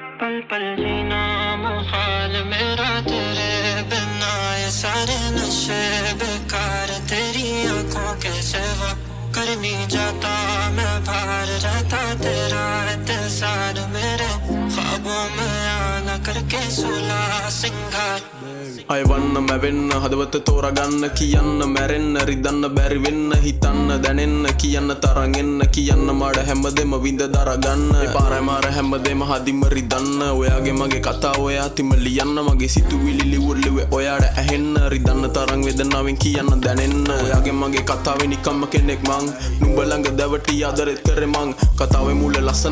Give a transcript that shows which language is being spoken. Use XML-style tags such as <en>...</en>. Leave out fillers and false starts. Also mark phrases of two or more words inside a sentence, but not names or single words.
<hi>पल पल जीना मुहाल मेरा तेरे बिना ये सारे नशे बेकार तेरी आंखों के सिवा कर नहीं जाता मैं बाहर रहता तेरा इंतजार मेरे ख्वाबों में आना करके सुला सिंगार</hi> <si>අයවන්න මැවෙන්න හදවත තෝරගන්න කියන්න මැරෙන්න රිදන්න බැරි වෙන්න හිතන්න දැනෙන්න කියන්න තරං එන්න කියන්න මඩ හැමදෙම විඳ දරගන්න පාරයි මාර හැමදෙම හදිම රිදන්න ඔයාගේ මගේ කතා ඔයා තිම ලියන්න මගේ සිතුවිලි ලිවුල්ලිවේ ඔයාට ඇහෙන්න රිදන්න තරං වේදනාවෙන් කියන්න දැනෙන්න ඔයාගේ මගේ කතාවේ නිකම්ම කෙනෙක් මං නුඹ ළඟ දැවටි ආදරෙත් කරේ මං කතාවේ මුල ලස්සන</si>